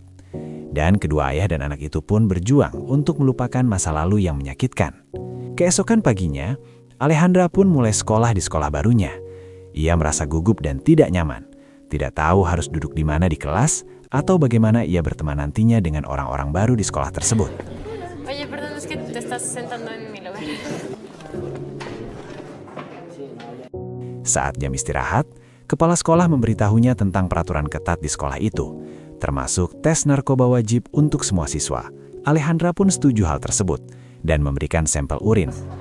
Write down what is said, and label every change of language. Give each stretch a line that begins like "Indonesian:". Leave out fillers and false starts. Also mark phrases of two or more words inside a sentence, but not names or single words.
Indonesian: Dan kedua ayah dan anak itu pun berjuang untuk melupakan masa lalu yang menyakitkan. Keesokan paginya, Alejandra pun mulai sekolah di sekolah barunya. Ia merasa gugup dan tidak nyaman, tidak tahu harus duduk di mana di kelas, atau bagaimana ia berteman nantinya dengan orang-orang baru di sekolah tersebut.
Spanish: Oye, perdón, es que te estás sentando en mi lugar.
Indonesian: Saat jam istirahat, kepala sekolah memberitahunya tentang peraturan ketat di sekolah itu, termasuk tes narkoba wajib untuk semua siswa. Alejandra pun setuju hal tersebut dan memberikan sampel urin.